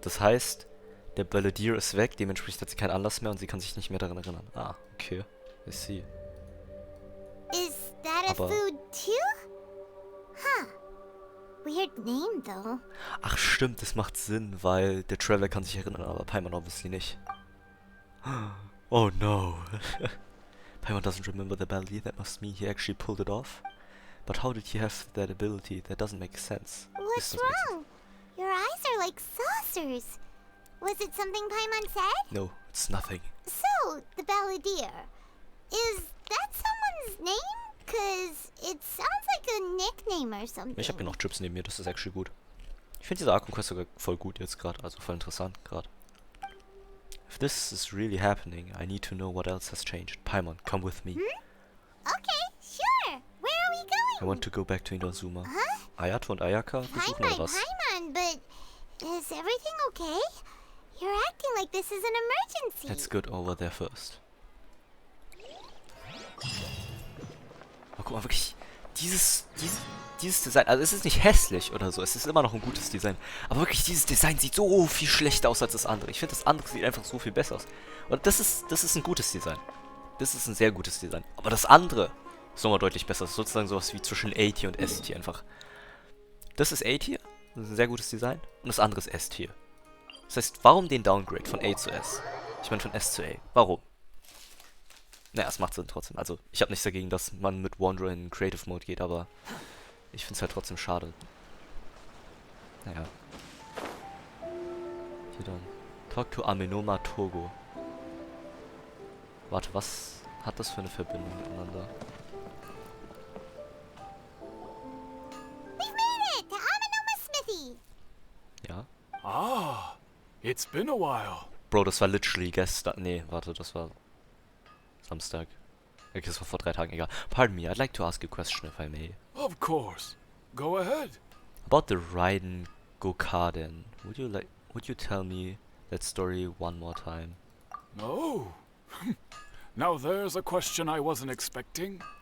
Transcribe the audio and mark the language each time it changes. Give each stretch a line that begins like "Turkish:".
German: Das heißt, der Balladeer ist weg, dementsprechend hat sie keinen Anlass mehr und sie kann sich nicht mehr daran erinnern.
English: Ah, okay. I see. Is that a food too? Huh. Weird name though.
German: Ach stimmt, das macht Sinn, weil der Traveler kann sich erinnern, aber Paimon obviously nicht.
English: Oh no. Paimon doesn't remember the Balladeer, that must mean he actually pulled it off. But how did he have that ability? That doesn't make sense. What's wrong? Your eyes are like saucers. Was it something Paimon said? No, it's nothing. So, the Balladeer. Is that someone's name? Cause it sounds like a nickname or something.
German: Ich habe hier noch Chips neben mir, das ist actually gut. Ich finde diese Archon Quest sogar voll gut jetzt gerade, also voll interessant gerade.
English: If this is really happening, I need to know what else has changed. Paimon, come with me. Okay, sure. Where are we going? I want to go back to Inazuma. Huh?
German: Ayato und Ayaka besuchen oder was?
English: Paimon, but is everything okay? You're acting like this is an emergency. Let's go over there first.
German: Oh, guck mal, wirklich, dieses Design, also es ist nicht hässlich oder so, es ist immer noch ein gutes Design, aber wirklich, dieses Design sieht so viel schlechter aus als das andere. Ich finde, das andere sieht einfach so viel besser aus. Und das ist ein gutes Design. Das ist ein sehr gutes Design. Aber das andere ist nochmal deutlich besser. Das ist sozusagen sowas wie zwischen A-Tier und S-Tier einfach. Das ist A-Tier, das ist ein sehr gutes Design, und das andere ist S-Tier. Das heißt, warum den Downgrade von A zu S? Ich meine von S zu A. Warum? Naja, es macht Sinn trotzdem. Also, ich habe nichts dagegen, dass man mit Wanderer in Creative Mode geht, aber ich finde es halt trotzdem schade. Naja. Hier dann.
English: Talk to Amenoma Togo.
German: Warte, was hat das für eine Verbindung miteinander?
English: We've made it to Amenoma Smithy.
German: Ja?
English: Ah, it's been a while.
German: Bro, das war literally gestern. Nee, warte, das war Samstag. Okay, das war vor 3 Tagen, egal.
English: Pardon me, I'd like to ask a question if I may. Of course. Go ahead. About the Raiden Gokaden. Would you tell me that story one more time? No. Now there's a question I wasn't expecting.